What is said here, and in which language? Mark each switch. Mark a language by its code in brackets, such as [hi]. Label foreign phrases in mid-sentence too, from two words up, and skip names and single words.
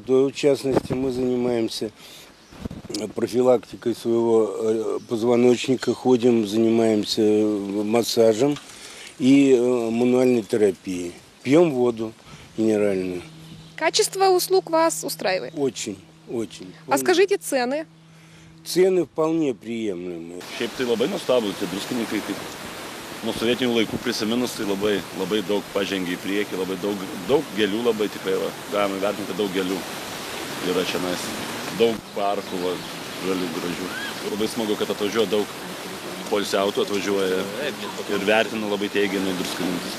[ru] В частности, мы занимаемся профилактикой своего позвоночника, ходим, занимаемся массажем и мануальной терапией. Пьем воду минеральную. Качество услуг вас устраивает? Очень, очень. А скажите цены? Цены вполне приемлемые. [lt] Šiaip tai labai nuostabūs tie druskininkai, kaip nuo sovietinių laikų prisiminus, tai labai daug pažengė į priekį, labai daug gėlių, labai tikrai galima vertinti, kad daug gėlių yra čia, daug parkų, žalių gražių. Labai smagu, kad atvažiuoja daug poilsiautojų, atvažiuoja ir vertina labai teigiamai druskininkus.